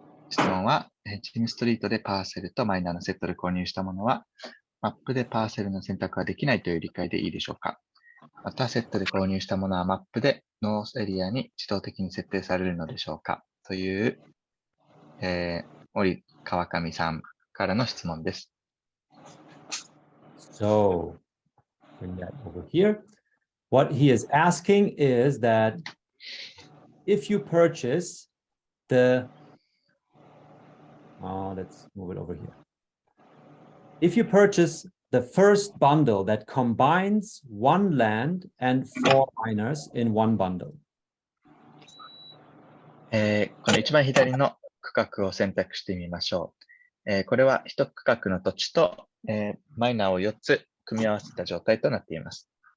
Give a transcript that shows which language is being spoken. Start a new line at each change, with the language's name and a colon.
Japanese: 質問は、ジムストリートでパーセルとマイナーのセットで購入したものは、マップでパーセルの選択はできないという理解でいいでしょうか？また、セットで購入したものはマップでノースエリアに自動的に設定されるのでしょうか？という、森川上さんからの質問です。
English: So, bring that over here. What he is asking is that if you purchase let's move it over here. If you purchase the first bundle that combines one land and 4 miners in one bundle.
Japanese: この一番左の区画を選択してみましょう。これは一区画の土地と、マイナーを4つ組み合わせた状態となっています。